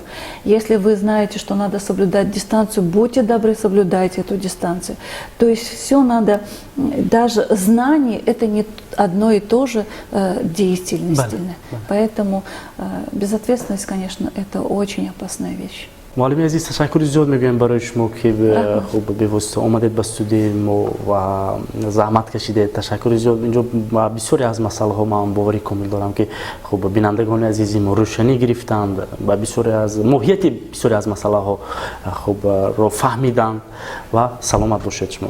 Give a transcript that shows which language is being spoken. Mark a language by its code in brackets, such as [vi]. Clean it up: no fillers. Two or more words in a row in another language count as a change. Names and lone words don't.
[ru] Если вы знаете, что надо соблюдать дистанцию, будьте добры, соблюдайте эту дистанцию. То есть все надо, даже знание, это не одно и то же действительно. Поэтому безответственность, конечно, это очень опасная вещь. [fa] معلم عزیز تشکر زیاد میگویم برای شما که خوب به واسطه آمدید به استودیو ما و زحمت کشیدید. تشکر زیاد. اینجا بسیاری از مسائل ها من باوری کامل دارم که خوب بینندگان عزیزی ما روشنی گرفتند و بسیاری از ماهیت بسیاری از مسائل ها خوب رو فهمیدند و سلامت باشید شما.